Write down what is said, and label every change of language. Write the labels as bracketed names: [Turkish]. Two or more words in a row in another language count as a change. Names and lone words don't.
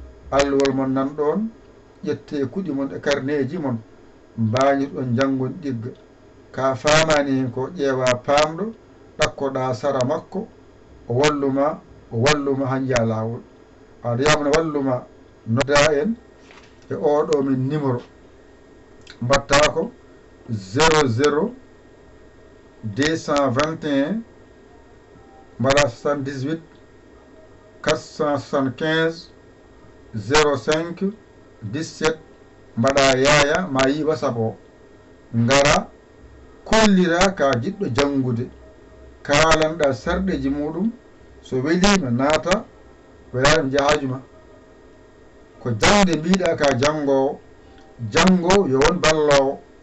[Fula] Alluwal mon nan ɗon, ƴette kuɗi mon e carnet ji mon, mbañir ɗon jangon ɗigga. Ka famani hen ko ƴeewa pamɗo, ɗakkoɗa sara makko, o walluma, o walluma han jiya lawol. Aɗa yamna walluma, nodda en e oɗo min numéro. Mbatta ko zéro zéro deux cent vingt et un, mbaɗa soixante-dix-huit quatre cent soixante-quinze zéro cinq dix-sept, mbaɗa yaya ma yi WhatsApp o. Ngara, kollira ka jiɗɗo jangude. Kalanɗa sarɗeji muɗum, so welima naata, welama jahaju ma. Ko jangde mbiɗa ka jangowo, jangowo yo won ballowo.